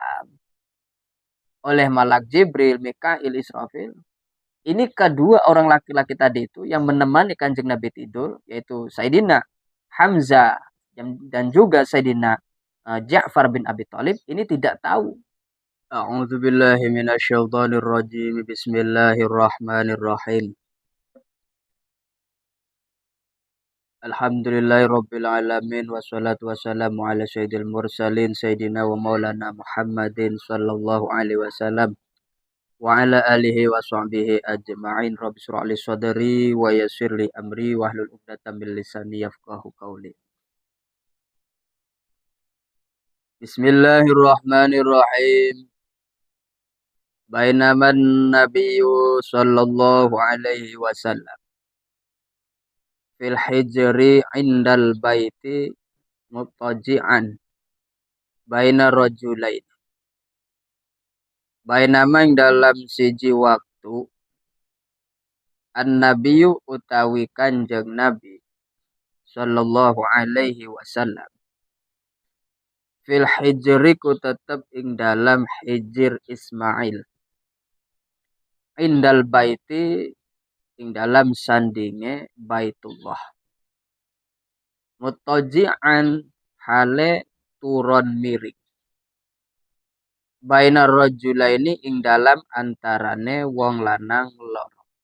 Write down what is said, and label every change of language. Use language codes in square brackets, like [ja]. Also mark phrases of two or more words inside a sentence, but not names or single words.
[id] oleh malak Jibril, Mikail, Israfil. Ini kedua orang laki-laki tadi itu yang menemani Kanjeng Nabi tidur, yaitu Sayyidina Hamzah dan juga Sayyidina Ja'far bin Abi Thalib, ini tidak tahu. [ar] أعوذ بالله من الشيطان الرجيم. بسم الله الرحمن الرحيم. الحمد لله رب العالمين والصلاة والسلام على سيد المرسلين سيدنا ومولانا محمد صلى الله عليه وسلم وعلى آله وصحبه أجمعين. رب اشرح لي صدري ويسر لي أمري واحلل عقدة من لساني يفقهوا قولي. بسم الله الرحمن الرحيم. بينما النبي صلى الله عليه وسلم في الحجر عند البيت متكئا بين رجلين. [jv] Bainama ing dalam siji waktu an-nabiyyu utawi Kanjeng Nabi [ar] صلى الله عليه وسلم في الحجر [jv] ku tetep ing dalam hijir Ismail [ar] عند البيت [jv] ing dalam sandinge Baitullah muttaji'an hale turon miring [ar] بين رجلين [jv] ing dalam antarane wong lanang loro.